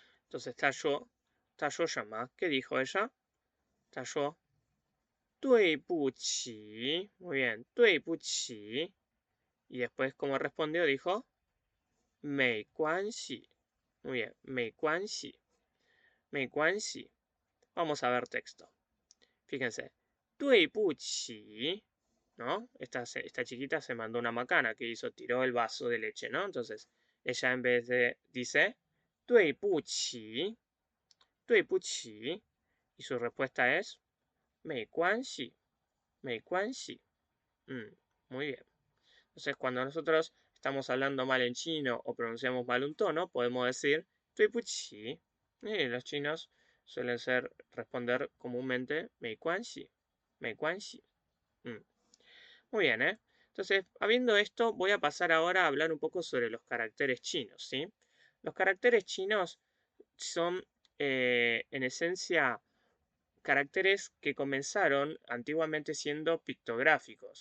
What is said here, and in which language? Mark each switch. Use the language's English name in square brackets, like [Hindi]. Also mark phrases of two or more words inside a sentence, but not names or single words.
[Spanish] Entonces, [Chinese] 他说什么? [Spanish] ¿Qué dijo ella? [Chinese] 他说对不起. [Spanish] Muy bien, [Chinese] 对不起. [Spanish] Y después, como respondió, dijo [Chinese] 没关系. [Spanish] Muy bien, [Chinese] 没关系. 没关系. [Spanish] Vamos a ver texto. Fíjense, [Chinese] 对不起, [Spanish] ¿no? Esta chiquita se mandó una macana que hizo, tiró el vaso de leche, ¿no? Entonces, ella en vez de, dice, [Chinese] 对不起, 对不起, [Spanish] y su respuesta es, [Chinese] 没关系, 没关系. [Spanish] Muy bien. Entonces, cuando nosotros estamos hablando mal en chino o pronunciamos mal un tono, podemos decir, [Chinese] 对不起. [Spanish] Y los chinos suelen responder comúnmente, [Chinese] 没关系, 没关系. [Spanish] Muy bien, ¿eh? Entonces, habiendo esto, voy a pasar ahora a hablar un poco sobre los caracteres chinos, ¿sí? Los caracteres chinos son, en esencia, caracteres que comenzaron antiguamente siendo pictográficos.